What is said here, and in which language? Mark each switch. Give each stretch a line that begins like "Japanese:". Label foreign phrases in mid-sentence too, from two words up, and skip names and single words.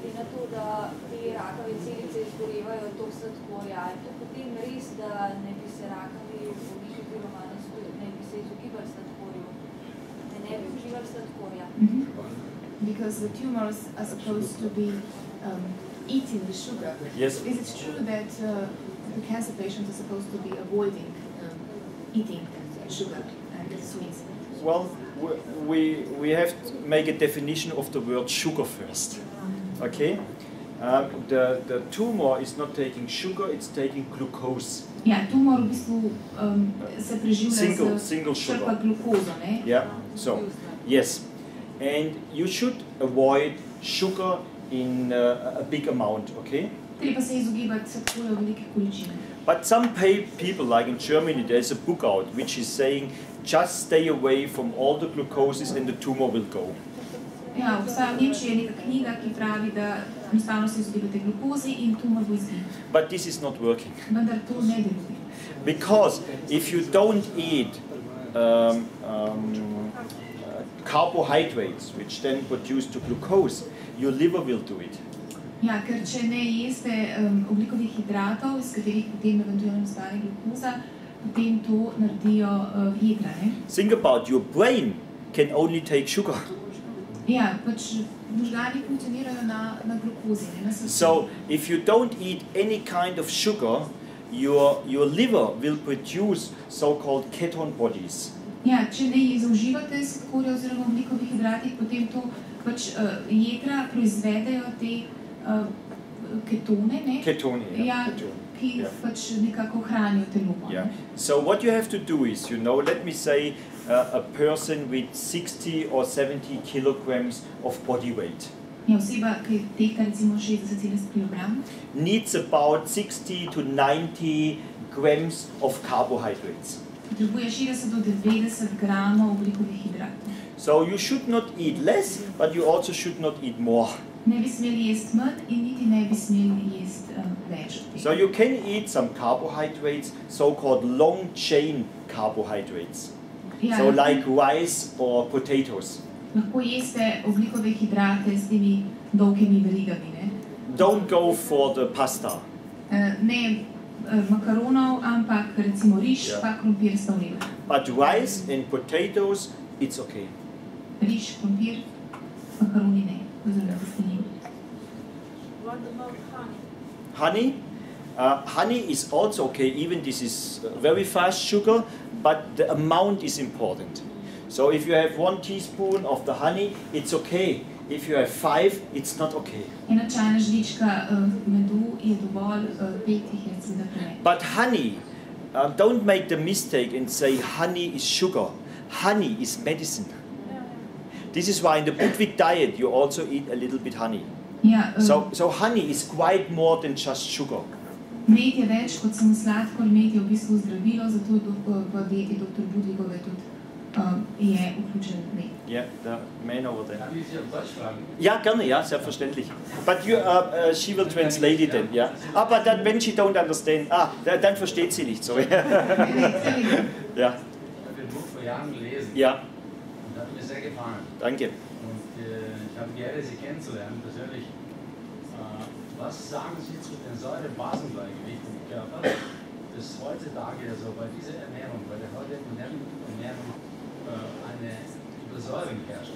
Slovenian: to, da te rakave celice izgorevajo tok sladkorja. Ali to potem res, da ne bi se rakavi bolniki oziroma ne bi se izogibali sladkorju, da ne bi uživali sladkorja?
English: Because the tumors are supposed to be eating the sugar. Yes. Is it true that the cancer patients are supposed to be avoiding eating sugar and sweets? Well, we have to make a definition of the word sugar first. Okay? The tumor is not taking sugar, it's taking glucose.
Slovenian: Ja, tumor v bistvu se preživlja single črpa glukozo, ne?
English: Yeah, so, yes. And you should avoid sugar in a big amount, okay?
Slovenian: Treba se izogibati sladkorja v velike količine.
English: But some people, like in Germany, there's a book out which is saying, just stay away from all the glucoses and the tumor will go.
Slovenian: Ja, obstaja v Nemčiji neka knjiga, ki pravi, da enostavno se izogibate glukozi in tumor bo izginil.
English: But this is not working.
Slovenian: Vendar to ne deluje.
English: Because if you don't eat carbohydrates, which then produce the glucose, your liver will do it.
Slovenian: Ja, ker če ne jeste oglikovih hidratov, iz katerih potem eventualno nastane glukoza, potem to naredijo jedra, ne?
English: Think about your brain can only take sugar.
Slovenian: Ja, pač možgani funkcionirajo na glukozi, ne, na sladkorju.
English: So if you don't eat any kind of sugar, your liver will produce so-called ketone bodies.
Slovenian: Ja, če ne zauživate sladkorja oziroma oglikovih hidratih, potem to pač jedra proizvedejo te ketone, ne? Ketone, ja, ki pač nekako hranijo telo.
English: Yeah. So what you have to do is, you know, let me say a person with 60 or 70 kilograms of body weight.
Slovenian: Ja, oseba, ki tehta recimo 60-70 kg,
English: needs about 60 to 90 grams of carbohydrates.
Slovenian: potrebuje 60 do 90 gramov oglikovih hidratov.
English: So you should not eat less, but you also should not eat more.
Slovenian: Ne bi smeli jesti manj in niti ne bi smeli jesti več.
English: So you can eat some carbohydrates, so-called long-chain carbohydrates.
Slovenian: Ja,
English: So like rice or potatoes.
Slovenian: lahko jeste oglikove hidrate s temi dolgimi verigami, ne?
English: Don't go for the pasta.
Slovenian: Ne makaronov, ampak recimo riž, pa krompir sta v redu.
English: But rice and potatoes, it's okay.
Slovenian: Riž, krompir, makaroni ne, oziroma testenine.
English: What about honey? Honey? Honey is also okay, even this is very fast sugar, but the amount is important. So if you have 1 teaspoon of the honey, it's okay. If you have 5, it's not okay.
Slovenian: Ena čajna žlička medu je dovolj, 5 jih je seveda preveč.
English: But honey, don't make the mistake and say honey is sugar. Honey is medicine. This is why in the Budwig diet you also eat a little bit honey.
Slovenian: Ja,
English: So honey is quite more than just sugar.
Slovenian: med je več kot samo sladkor, med je v bistvu zdravilo, zato v dieti dr. Budwigove tudi je vključen med.
English: Yeah, the man over there.
German: Ja, gerne, ja, selbstverständlich.
English: But you, she will translate it then, yeah. But then when she don't understand,
German: dann versteht sie nicht, sorry. Ja. Ich habe den Buch vor Jahren gelesen. Ja. Und hat mir sehr gefallen. Danke. Und ich habe die Ehre, Sie kennenzulernen persönlich. Was sagen Sie zu den Säurebasengleichgewicht im Körper, das heutzutage also bei dieser Ernährung, bei der heutigen modernen Ernährung eine Übersäuerung herrscht?